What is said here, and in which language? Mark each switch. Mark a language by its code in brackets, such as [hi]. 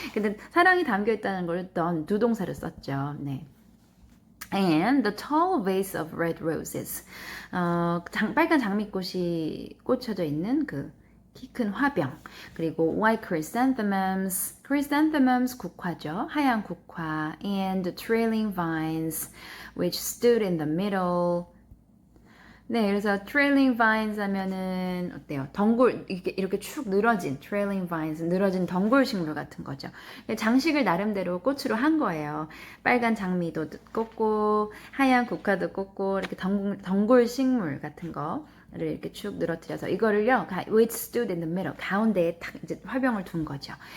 [ko] 근데 사랑이 담겨 있다는 걸 done 두 동사를 썼죠. [en] 네. And the tall vase of red roses. [ko] 빨간 장미꽃이 꽂혀져 있는 키 큰 화병. [en] 그리고 white chrysanthemums. [ko] chrysanthemums 국화죠. 하얀 국화. [en] And trailing vines which stood in the middle. [ko] 네, 그래서 trailing vines 하면은 어때요? 덩굴 이렇게 축 늘어진 trailing vines 늘어진 덩굴 식물 같은 거죠. 장식을 나름대로 꽃으로 한 거예요. 빨간 장미도 꽂고 하얀 국화도 꽂고 이렇게 덩굴 식물 같은 거를 이렇게 축 늘어뜨려서 이거를요, [en] which stood in the middle [ko] 가운데에 탁 이제 화병을 둔 거죠.